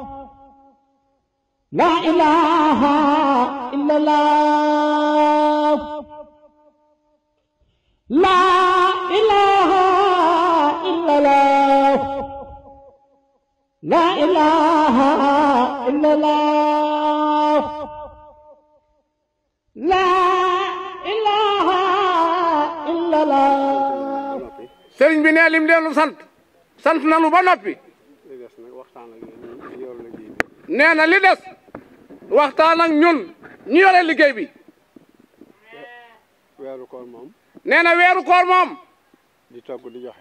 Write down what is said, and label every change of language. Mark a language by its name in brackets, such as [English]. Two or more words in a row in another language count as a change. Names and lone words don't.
[Arabic] لا إله إلا الله لا إله إلا الله لا إله إلا الله لا إله إلا الله [Wolof] sëriñ bi nee lim leen sant nanu ba noppi. li des nag waxtaan ak yéen ñu yor liggéey bi. nee na li des waxtaan ak ñun ñu yore liggéey bi. weeru koor moom. nee na weeru koor moom. di togg di joxe.